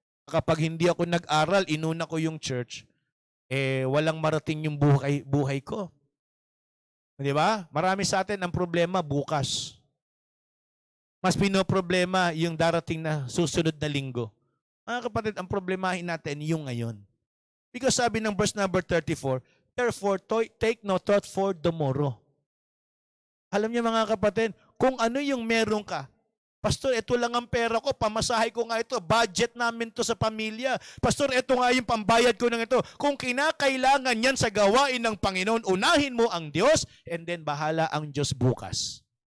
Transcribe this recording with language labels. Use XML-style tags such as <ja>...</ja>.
<tl>Kapag hindi ako nag-aral, inuna ko yung church, walang marating yung buhay ko. Diba? Marami sa atin ang problema bukas. Mas pinoproblema yung darating na susunod na linggo. Mga kapatid, ang problemahin natin yung ngayon.</tl> <en>Because</en> <tl>sabi ng</tl> <en>verse number 34, therefore, take no thought for tomorrow.</en> <tl>Alam niyo mga kapatid, kung ano yung meron ka, Pastor, ito lang ang pera ko, pamasahe ko nga ito, budget namin to sa pamilya. Pastor, ito nga yung pambayad ko ng ito. Kung kinakailangan yan sa gawain ng Panginoon, unahin mo ang Diyos,</tl> <en>and then</en> <tl>bahala ang Diyos bukas.</tl>